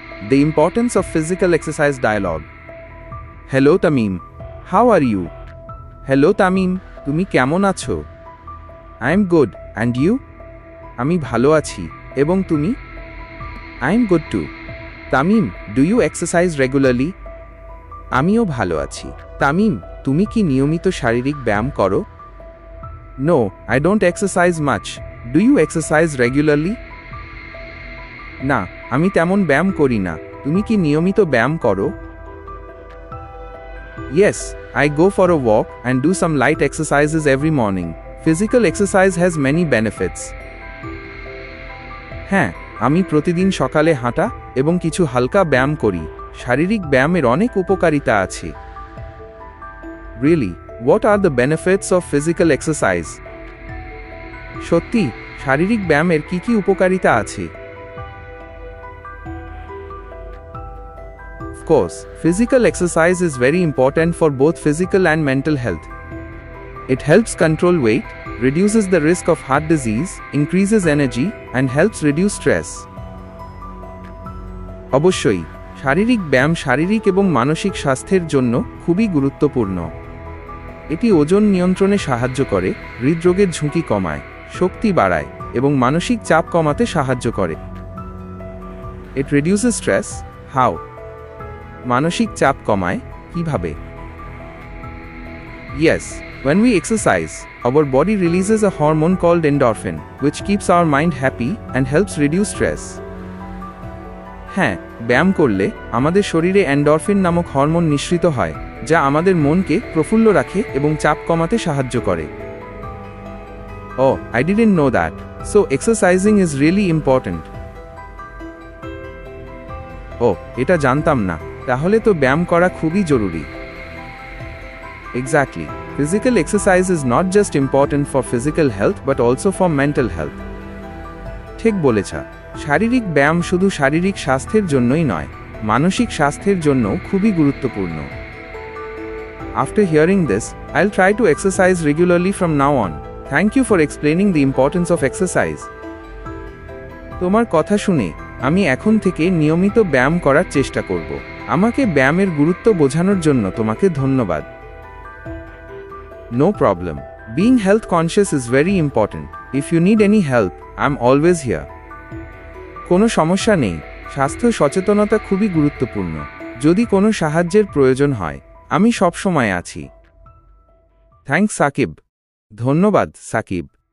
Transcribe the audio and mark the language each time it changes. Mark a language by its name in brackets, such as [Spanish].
[English] The importance of physical exercise dialogue. Hello Tamim, how are you? [Bangla] Hello Tamim, তুমি কেমন আছো? [English] I am good, and you? [Bangla] আমি ভালো আছি, এবং তুমি? [English] I am good too. Tamim, do you exercise regularly? [Bangla] আমিও ভালো আছি। তামিম, তুমি কি নিয়মিত শারীরিক ব্যায়াম করো? [English] No, I don't exercise much. Do you exercise regularly? [Bangla] না, আমি তেমন ব্যায়াম করি না। তুমি কি নিয়মিত ব্যায়াম করো? [English] Yes, I go for a walk and do some light exercises every morning. Physical exercise has many benefits. [Bangla] হ্যাঁ, আমি প্রতিদিন সকালে হাঁটা এবং কিছু হালকা ব্যায়াম করি। শারীরিক ব্যায়ামের অনেক উপকারিতা আছে। [English] Really, what are the benefits of physical exercise? [Bangla] সত্যি, শারীরিক ব্যায়ামের কি কি উপকারিতা আছে? [English] Of course, physical exercise is very important for both physical and mental health. It helps control weight, reduces the risk of heart disease, increases energy, and helps reduce stress. [Bangla] অবশ্যই, শারীরিক ব্যায়াম শারীরিক এবং মানসিক স্বাস্থ্যের জন্য খুবই গুরুত্বপূর্ণ। এটি ওজন নিয়ন্ত্রণে সাহায্য করে, হৃদরোগের ঝুঁকি কমায়, শক্তি বাড়ায় এবং মানসিক চাপ কমাতে সাহায্য করে। [English] It reduces stress. How? [Bangla] মানসিক চাপ কমায় কিভাবে? [English] Yes, when we exercise, our body releases a hormone called endorphin, which keeps our mind happy and helps reduce stress. [Bangla] হ্যাঁ, ব্যায়াম করলে আমাদের শরীরে এন্ডরফিন নামক হরমোন নিঃসৃত হয়, যা আমাদের মনকে প্রফুল্ল রাখে এবং চাপ কমাতে সাহায্য করে। [English] Oh, I didn't know that. So exercising is really important. [Bangla] Oh, এটা জানতাম না। তাহলে তো ব্যায়াম করা খুবই জরুরি। Exactly. [English] Physical exercise is not just important for physical health but also for mental health. [Bangla] ঠিক বলেছা। শারীরিক ব্যায়াম শুধু শারীরিক স্বাস্থ্যের জন্যই নয়, মানসিক স্বাস্থ্যের জন্য খুবই গুরুত্বপূর্ণ। [English] After hearing this, I'll try to exercise regularly from now on. Thank you for explaining the importance of exercise. [Bangla] তোমার কথা শুনে আমি এখন থেকে নিয়মিত ব্যায়াম করার চেষ্টা করব। আমাকে ব্যায়ামের গুরুত্ব বোঝানোর জন্য তোমাকে ধন্যবাদ। [English] No problem. Being health conscious is very important. If you need any help, I'm always here. [Bangla] কোনো সমস্যা নেই, স্বাস্থ্য সচেতনতা খুবই গুরুত্বপূর্ণ। যদি কোনো সাহায্যের প্রয়োজন হয়, আমি সবসময় আছি। থ্যাঙ্কস সাকিব। ধন্যবাদ সাকিব।